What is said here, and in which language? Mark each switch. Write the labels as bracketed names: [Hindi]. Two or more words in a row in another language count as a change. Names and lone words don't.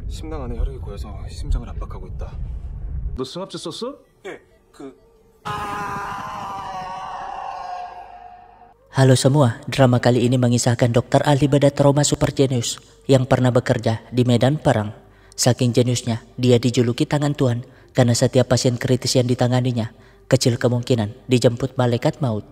[Korean] 심낭 안에 혈액이 고여서 심장을 압박하고 있다. 너 승합제 썼어? 예, [Indonesian] Halo semua, drama kali ini mengisahkan dokter ahli bedah trauma super jenius yang pernah bekerja di medan perang. Saking jeniusnya, dia dijuluki tangan Tuhan karena setiap pasien kritis yang ditanganinya, kecil kemungkinan dijemput malaikat maut.